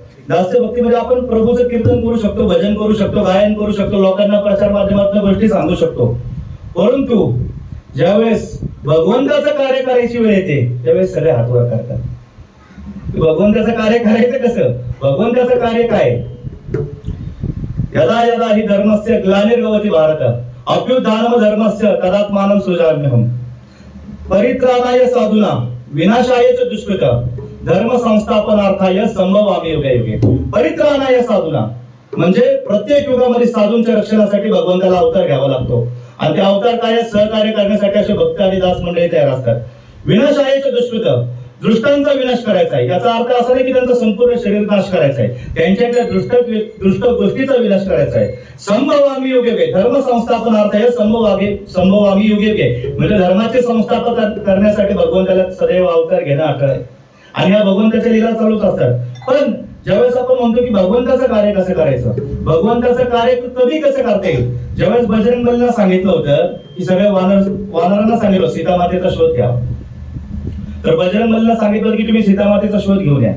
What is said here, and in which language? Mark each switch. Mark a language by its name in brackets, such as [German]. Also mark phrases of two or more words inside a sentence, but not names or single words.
[Marathi] दास्य भक्तीमध्ये आपण प्रभूचं कीर्तन करू शकतो, भजन करू शकतो, गायन करू शकतो, लोकांना प्रचार माध्यमातून गोष्टी सांगू शकतो. परंतु ज्यावेळेस भगवंताचं कार्य करायची वेळ येते त्यावेळेस सगळे हात वर करतात. भगवंताचं कार्य करायचं कसं? भगवंताचं कार्य काय? [Sanskrit] यदा यदा हि धर्मस्य ग्लानिर्भवति भारत अभ्युत्थानम धर्मस्य तदात्मानं सृजाम्यहम् परित्राणाय साधूना विनाशाय च दुष्कृतं धर्म संस्थापनार्थाय संभवामि युगे युगे. परित्राणाय साधूना [Marathi] म्हणजे प्रत्येक युगामध्ये साधूंच्या रक्षणासाठी भगवंताला अवतार घ्यावा लागतो आणि त्या अवतार कार्यात सहकार्य करण्यासाठी असे भक्त आणि दास मंडळी तयार असतात. [Sanskrit] विनाशाय च दुष्कृतं [Marathi] दृष्टांचा विनाश करायचा आहे. याचा अर्थ असा नाही की त्यांचा संपूर्ण शरीर नाश करायचा आहे, त्यांच्यातल्या दृष्ट गोष्टीचा विनाश करायचा आहे. [Sanskrit] संभवामी युगे युगे धर्म संस्थापनार्थाय संभवामी युगे युगे [Marathi] म्हणजे धर्माचे संस्थापन करण्यासाठी भगवंताला सदैव अवतार घेणं अटळ आहे आणि ह्या भगवंताच्या लीला चालूच असतात. पण ज्यावेळेस आपण म्हणतो की भगवंताचं कार्य कसं करायचं, भगवंताचं कार्य कधी कसं करता येईल, ज्यावेळेस बजरंग बलीला सांगितलं होतं की सगळ्या वानरांना सांगितलं सीतामातेचा शोध घ्या, तर बजरंग बलीला सांगितलं की तुम्ही सीतामातेचा शोध घेऊन या.